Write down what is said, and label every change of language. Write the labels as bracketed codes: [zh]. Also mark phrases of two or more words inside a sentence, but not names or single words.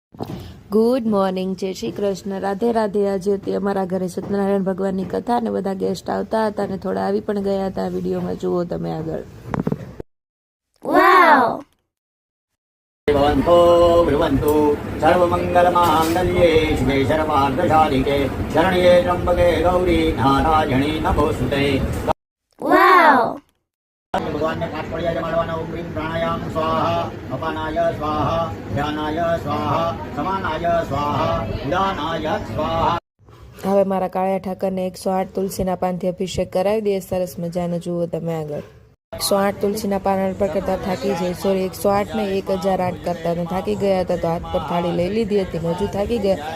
[en] Good morning, [gu] જય શ્રી કૃષ્ણ, રાધે રાધે। આજે હતી અમારા ઘરે સત્યનારાયણ ભગવાનની કથા અને બધા ગેસ્ટ આવતા હતા અને થોડા આવી પણ ગયા હતા। વિડીયોમાં જુઓ તમે આગળ। [sa] भवन्तो ब्रुवन्तु सर्वमङ्गलमाङ्गल्ये शिवे सर्वार्थसाधिके शरण्ये त्र्यम्बके गौरी नारायणी नमोस्तुते। [gu] ભગવાન ને પાઠ પઢિયા જમાડવાના [sa] ओम प्राणायाम स्वाहा अपानाय स्वाहा ध्यानाय स्वाहा समानाय स्वाहा उदानाय स्वाहा। [gu] હવે મારા કાળિયા ઠાકરને 108 તુલસીના પાનથી અભિષેક કરાવી દે। સરસ મજાનો જુઓ તમે આગળ। 108 તુલસીના પાન અર્પણ કરતા થાકી જાય, સોરી 108 ને 1008 કરતા ને થાકી ગયા હતા તો હાથ પર થાળી લઈ લીધી હતી, હજુ થાકી ગયા।